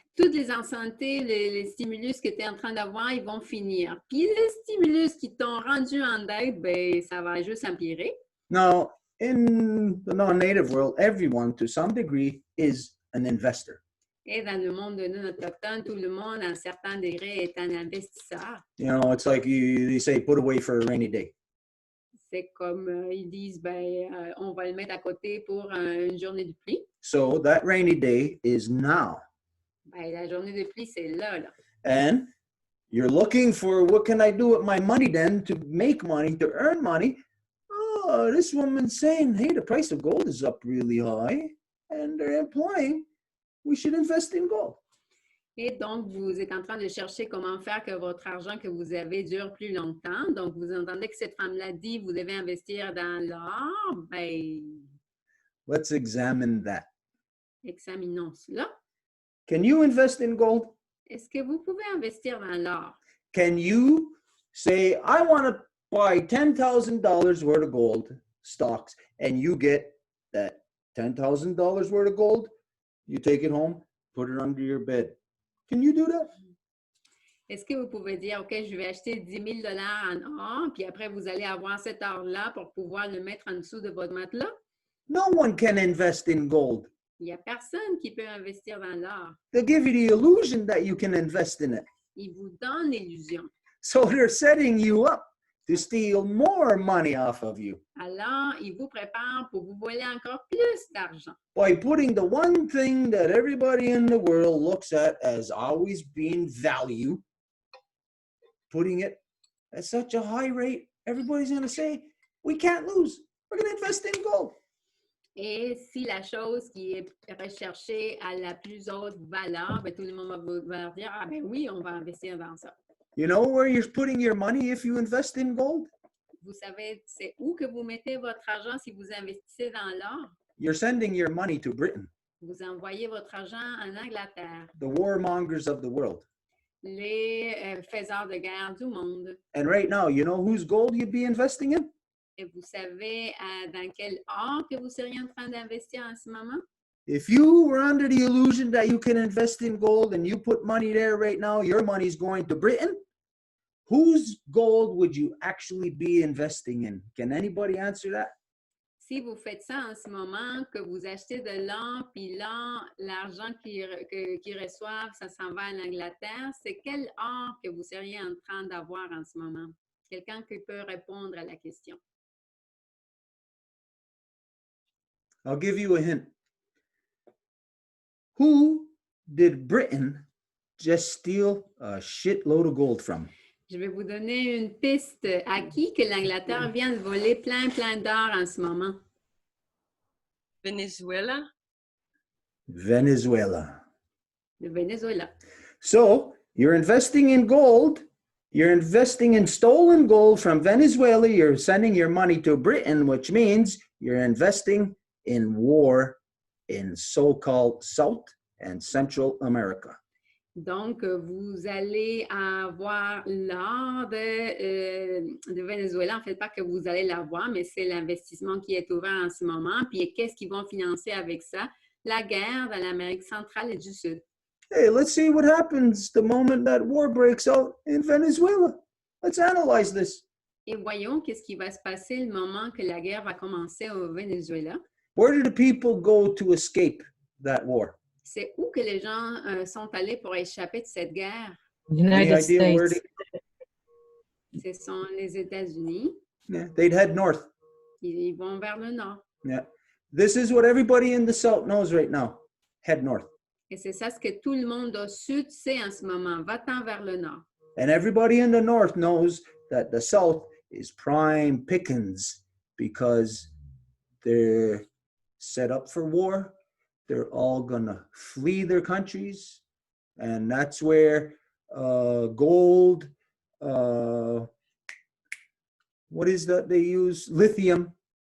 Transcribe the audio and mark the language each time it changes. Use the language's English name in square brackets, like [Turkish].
[French] Toutes les anciennetés, les stimulus que tu es en train d'avoir, ils vont finir. Puis les stimulus qui t'ont rendu en dette, ben, ça va juste empirer. [English] Now, in the non-native world, everyone, to some degree, is an investor. [French] Et dans le monde de non autochtone, tout le monde, à un certain degré, est un investisseur. [English] You know, it's like they say, put away for a rainy day. [French] C'est comme ils disent, ben, on va le mettre à côté pour une journée de pluie. [English] So that rainy day is now. [French] Ben, la journée de pluie, c'est là. [English] And you're looking for, what can I do with my money then to make money, to earn money? Oh, this woman's saying, hey, the price of gold is up really high. And they're implying we should invest in gold. [French] Et donc, vous êtes en train de chercher comment faire que votre argent que vous avez dure plus longtemps. Donc, vous entendez que cette femme-là dit, vous devez investir dans l'or. Ben, [English] let's examine that. [French] Examinons cela. [English] Can you invest in gold? [French] Est-ce que vous pouvez investir dans l'or? [English] Can you say, I want to buy $10,000 worth of gold stocks, and you get that $10,000 worth of gold, you take it home, put it under your bed. Can you do that? [French] Est-ce que vous pouvez dire, OK, je vais acheter 10 000 en or, puis après, vous allez avoir cet or-là pour pouvoir le mettre en dessous de votre matelas? [English] No one can invest in gold. [French] Il n'y a personne qui peut investir dans l'or. [English] They give you the illusion that you can invest in it. [French] Ils vous donnent l'illusion. [English] So they're setting you up to steal more money off of you. [French] Alors, ils vous préparent pour vous voler encore plus d'argent. [English] By putting the one thing that everybody in the world looks at as always being value, putting it at such a high rate, everybody's going to say, we can't lose. We're going to invest in gold. [French] Et si la chose qui est recherchée a la plus haute valeur, ben, tout le monde va dire, ah ben oui, on va investir dans ça. [English] You know where you're putting your money if you invest in gold? [French] Vous savez, c'est où que vous mettez votre argent si vous investissez dans l'or? [English] You're sending your money to Britain. [French] Vous envoyez votre argent en Angleterre. [English] The warmongers of the world. [French] Les faiseurs de guerre du monde. [English] And right now, you know whose gold you'd be investing in? [French] Et vous savez dans quel or que vous seriez en train d'investir en ce moment? [English] If you were under the illusion that you can invest in gold and you put money there right now, your money's going to Britain. Whose gold would you actually be investing in? Can anybody answer that? [French] Si vous faites ça en ce moment, que vous achetez de l'or, puis là, l'argent qu'ils reçoivent, ça s'en va à l'Angleterre, c'est quel or que vous seriez en train d'avoir en ce moment? Quelqu'un qui peut répondre à la question. [English] I'll give you a hint. Who did Britain just steal a shitload of gold from? [French] Je vais vous donner une piste. À qui que l'Angleterre vient de voler plein d'or en ce moment? [English] Venezuela. Venezuela. [French] Le Venezuela. [English] So you're investing in gold. You're investing in stolen gold from Venezuela. You're sending your money to Britain, which means you're investing in war in so-called South and Central America. [French] Donc, vous allez avoir l'or de Venezuela. En fait, pas que vous allez l'avoir, mais c'est l'investissement qui est ouvert en ce moment. Puis, qu'est-ce qu'ils vont financer avec ça? La guerre dans l'Amérique centrale et du Sud. [English] Hey, let's see what happens the moment that war breaks out in Venezuela. Let's analyze this. [French] Et voyons qu'est-ce qui va se passer le moment que la guerre va commencer au Venezuela. [English] Where do the people go to escape that war? [French] C'est où que les gens sont allés pour échapper de cette guerre? [English] United States. [French] Ce sont les États-Unis. [English] Yeah, they'd head north. [French] Ils vont vers le nord. [English] Yeah. This is what everybody in the South knows right now. Head north. [French] Et c'est ça ce que tout le monde au sud sait en ce moment. Va-t'en vers le nord. [English] And everybody in the North knows that the South is prime pickings because they're set up for war. They're all gonna flee their countries. And that's where gold, what is that they use? Lithium.